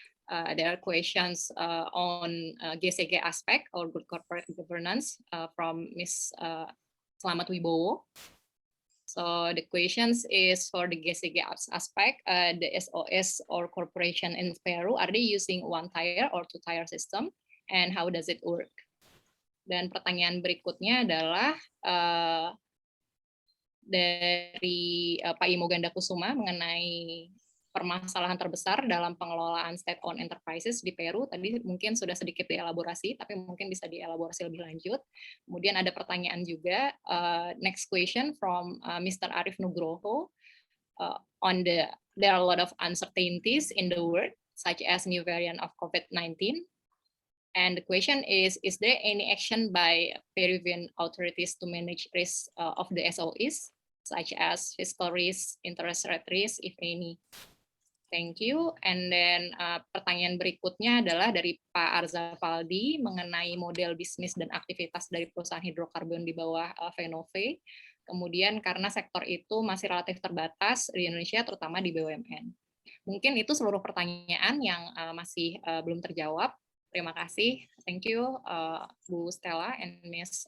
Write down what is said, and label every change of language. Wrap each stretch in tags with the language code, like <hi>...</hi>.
<en>There are questions on GCG aspect, or good corporate governance, from Ms. Slamet Wibowo. So the questions is for the GCG aspect, the SOS or corporation in Peru, are they using one-tier or two-tier system, and how does it work?</en> <id>Dan pertanyaan berikutnya adalah dari Pak Imo Ganda Kusuma mengenai permasalahan terbesar dalam pengelolaan state-owned enterprises di Peru. Tadi mungkin sudah sedikit dielaborasi, tapi mungkin bisa dielaborasi lebih lanjut. Kemudian ada pertanyaan juga,</id> <en>next question from Mr. Arif Nugroho, on there are a lot of uncertainties in the world, such as new variant of COVID-19. And the question is there any action by Peruvian authorities to manage risk of the SOEs, such as fiscal risk, interest rate risk, if any? Thank you. And then</en> <id>pertanyaan berikutnya adalah dari Pak Arzafaldi mengenai model bisnis dan aktivitas dari perusahaan hidrokarbon di bawah FENOVE. Kemudian karena sektor itu masih relatif terbatas di Indonesia, terutama di BUMN. Mungkin itu seluruh pertanyaan yang masih belum terjawab. Terima kasih.</id> <en>Thank you, Bu Stella and Ms.</en>